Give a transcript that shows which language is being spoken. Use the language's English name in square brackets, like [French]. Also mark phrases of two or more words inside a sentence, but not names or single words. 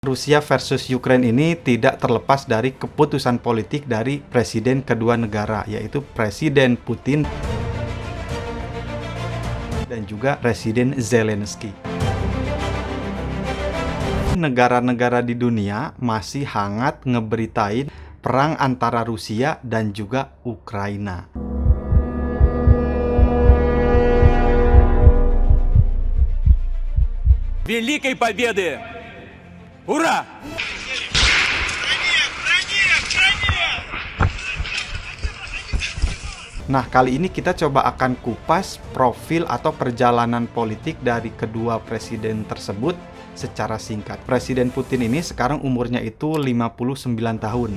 [Indonesian] Rusia versus Ukraine ini tidak terlepas dari keputusan politik dari presiden kedua negara, yaitu Presiden Putin dan juga Presiden Zelensky. Negara-negara di dunia masih hangat ngeberitain perang antara Rusia dan juga Ukraina. [Russian] Великой Победы! Ура! [Indonesian] Nah, kali ini kita coba akan kupas profil atau perjalanan politik dari kedua presiden tersebut secara singkat. Presiden Putin ini sekarang umurnya itu 59 tahun.